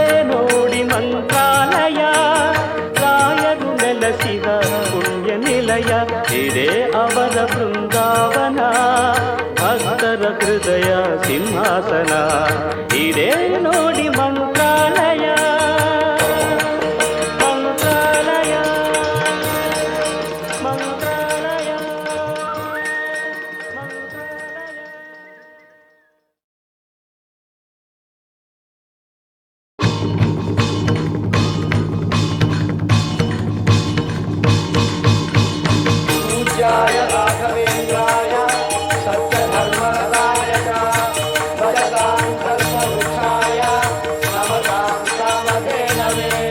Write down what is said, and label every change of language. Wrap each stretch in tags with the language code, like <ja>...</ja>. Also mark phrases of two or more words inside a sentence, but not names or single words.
<kn>ನೋಡಿ ಮಂತ್ರಾಲಯ ರಾಯರು ನೆಲಸಿದ ಪುಣ್ಯ ನಿಲಯ ಇದೇ ಅವರ ಬೃಂದಾವನ ಭಕ್ತರ ಹೃದಯ ಸಿಂಹಾಸನ ಇದೇ ನೋಡಿ ಮಂತ್ರಾಲಯ ಮಂತ್ರಾಲಯ ಮಂತ್ರಾಲಯ ಮಂತ್ರಾಲಯ</kn> <sa>पूज्याय राघवेन्द्राय सत्यधर्मरताय च भजतां कल्पवृक्षाय नमतां कामधेनवे</sa>